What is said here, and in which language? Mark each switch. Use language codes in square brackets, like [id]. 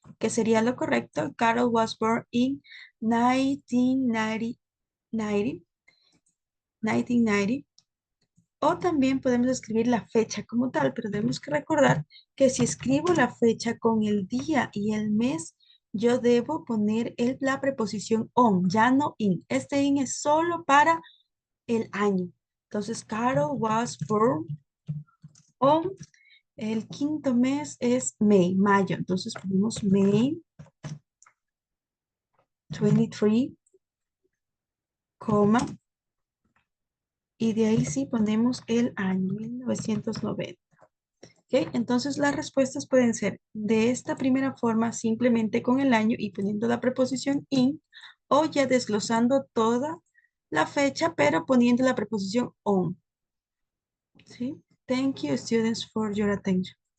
[es] Que sería lo correcto. [en] Carol was born in 1990, 1990. [es] O también podemos escribir la fecha como tal, pero tenemos que recordar que si escribo la fecha con el día y el mes, yo debo poner la preposición on, ya no in. Este in es solo para el año. Entonces, [en] Carol was born on, [es] el quinto mes es May, mayo. Entonces ponemos May 23, coma, y de ahí sí ponemos el año, 1990. ¿Ok? Entonces las respuestas pueden ser de esta primera forma, simplemente con el año y poniendo la preposición in, o ya desglosando toda la fecha, pero poniendo la preposición on. ¿Sí? [en] Thank you, students, for your attention.